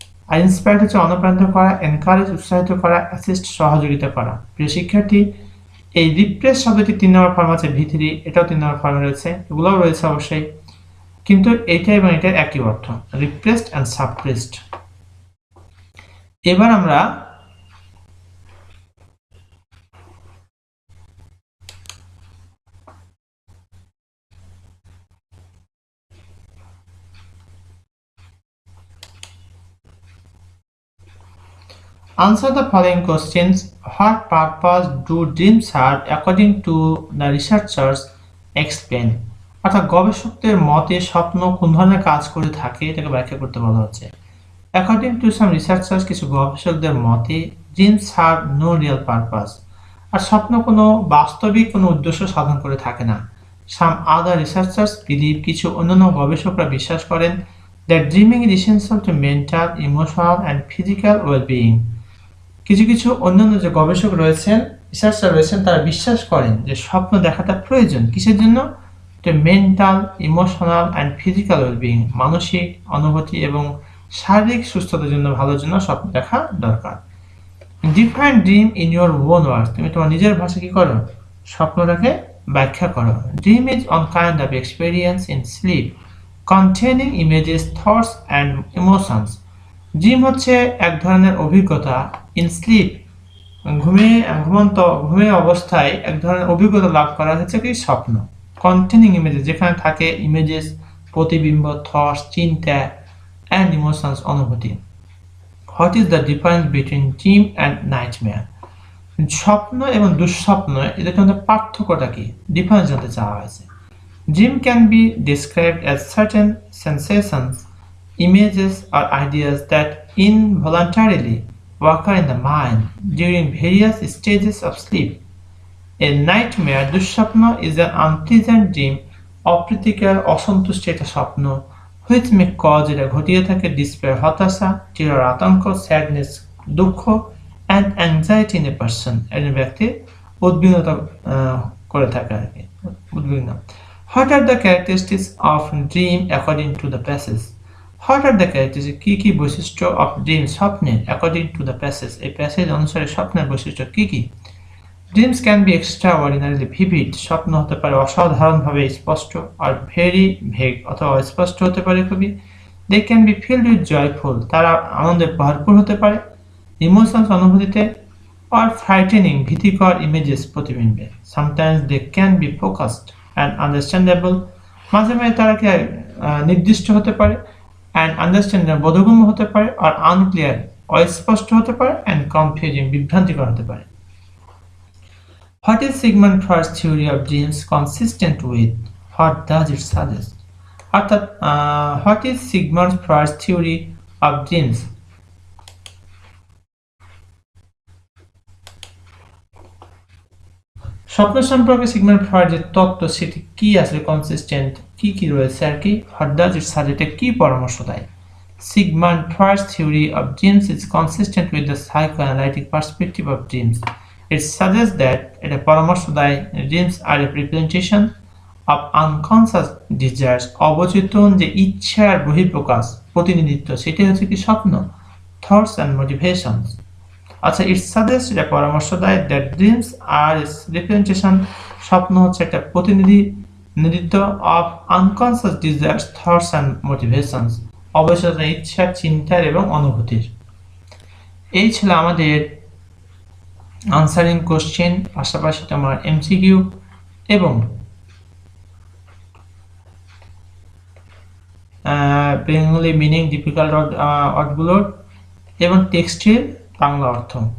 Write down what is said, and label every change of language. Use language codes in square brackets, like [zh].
[bn] আর inspired হচ্ছে অনুপ্রাণিত করা, এনকারেজ উৎসাহিত করা, অ্যাসিস্ট সহযোগিতা করা। প্রিয় শিক্ষার্থী, এই রিপ্রেস শব্দটি 3 নম্বর ফর্ম আছে, V3, এটাও 3 নম্বর ফর্মে রয়েছে, এগুলোও রয়েছে অবশ্যই, কিন্তু এইটা এবং এটা একই অর্থ, রিপ্রেসড অ্যান্ড সাপ্রেসড। এবার আমরা [en] answer the following questions. What purpose do dreams serve according to the researchers explain? [bn] অর্থাৎ গবেষকদের মতে স্বপ্ন কোন ধরনের কাজ করে থাকে এটাকে ব্যাখ্যা করতে বলা হচ্ছে। [en] According to some researchers, [bn] কিছু গবেষকদের মতে [en] dreams serve no real purpose, [bn] আর স্বপ্ন কোনো বাস্তবিক কোনো উদ্দেশ্য সাধন করে থাকে না। [en] Some other researchers believe, [bn] কিছু অন্যান্য গবেষকরা বিশ্বাস করেন, [en] that dreaming is essential to mental, emotional and physical well-being. [bn] কিছু কিছু অন্যান্য যে গবেষক রয়েছেন, রিসার্চার রয়েছেন, তারা বিশ্বাস করেন যে স্বপ্ন দেখাটা প্রয়োজন কিসের জন্য? [en] mental, emotional and physical wellbeing, [bn] মানসিক অনুভূতি এবং শারীরিক সুস্থতার জন্য, ভালোর জন্য স্বপ্ন দেখা দরকার। [en] define dream in your own words, [bn] তুমি তোমার নিজের ভাষা কি করো? স্বপ্নটাকে ব্যাখ্যা করো। [en] Dream is on kind of experience in sleep containing images, thoughts and emotions. [bn] Dream হচ্ছে এক ধরনের অভিজ্ঞতা, ইন স্লিপ ঘুমিয়ে অবস্থায় এক ধরনের অভিজ্ঞতা লাভ করা হচ্ছে কি? স্বপ্ন। কন্টেনিং ইমেজেস, যেখানে থাকে ইমেজেস, প্রতিবিম্ব, থটস, চিন্তা, অ্যান্ড ইমোশনস, অনুভূতি। [en] What is the difference between dream and nightmare? [bn] স্বপ্ন এবং দুঃস্বপ্ন, এদের মধ্যে পার্থক্যটা কি? ডিফারেন্স জানতে চাওয়া হয়েছে। Dream can be described as certain সেন্সেশনস, [en] images or ideas that involuntarily occur in the mind during various stages of sleep. A nightmare, দুঃস্বপ্ন, is an unpleasant dream, [bn] অপ্রীতিকর অসন্তুষ্ট একটা স্বপ্ন, [en] which may cause, [bn] এটা ঘটিয়ে থাকে, [en] despair, হতাশা, terror, আতঙ্ক, sadness, দুঃখ, and anxiety in a person, [bn] একজন ব্যক্তির উদ্বিগ্নতা করে থাকে আর কি, উদ্বিগ্ন। [en] What are the characteristics of dream according to the passage? What are the characteristic, [bn] কি কি বৈশিষ্ট্য অফ ড্রিম, স্বপ্নের, [en] according to the passage, [bn] এই প্যাসেজ অনুসারে স্বপ্নের বৈশিষ্ট্য কি কি? [en] dreams can be extraordinarily vivid, [bn] স্বপ্ন হতে পারে অসাধারণভাবে স্পষ্ট, আর ভেরি ভেগ অথবা অস্পষ্ট হতে পারে খুবই। [en] they can be filled with joyful, [bn] তারা আনন্দে ভরপুর হতে পারে, ইমোশনস অনুভূতিতে, আর ফ্রাইটেনিং ভীতিকর images প্রতিবিম্বে। [en] sometimes they can be focused and understandable, [bn] মাঝে মাঝে তারা কি নির্দিষ্ট হতে পারে, অ্যান্ড আন্ডারস্ট্যান্ডেবল বোধগম্য হতে পারে, আর আনক্লিয়ার অস্পষ্ট হতে পারে, অ্যান্ড কনফিউজিং বিভ্রান্তিকর হতে পারে। [en] What is Sigmund Freud's theory of dreams consistent with? What does it suggest? অর্থাৎ what is Sigmund Freud's theory of dreams? [bn] স্বপ্ন সম্পর্কে সিগমন্ড ফ্রয়েডের তত্ত্ব সেটি কি আসলে কনসিস্টেন্ট, কি কি রয়েছে আর কি, [en] what does it suggest, [bn] কি পরামর্শ দেয়? [en] Sigmund Freud's theory of dreams is consistent with the psychoanalytic perspective of dreams. It suggests that [bn] এটা পরামর্শ দেয় [en] dreams are a representation of unconscious desires, [bn] অবচেতন যে ইচ্ছার বহিঃপ্রকাশ, প্রতিনিধিত্ব, সেটাই হচ্ছে কি স্বপ্ন, [en] thoughts and motivations. [bn] আচ্ছা, ইট সাজেস্ট এটা পরামর্শ দেয় [en] that dreams are representation, [bn] স্বপ্ন হচ্ছে একটা প্রতিনিধিত্ব [en] of unconscious desires, thoughts and motivations, [bn] অবচেতন ইচ্ছা, চিন্তার এবং অনুভূতির। এই ছিল আমাদের আনসারিং কোশ্চেন, পাশাপাশি তোমার এমসিকিউ এবং বেঙ্গলি মিনিং, ডিফিকাল্ট ওয়ার্ডগুলোর এবং টেক্সটের বাংলা অর্থ।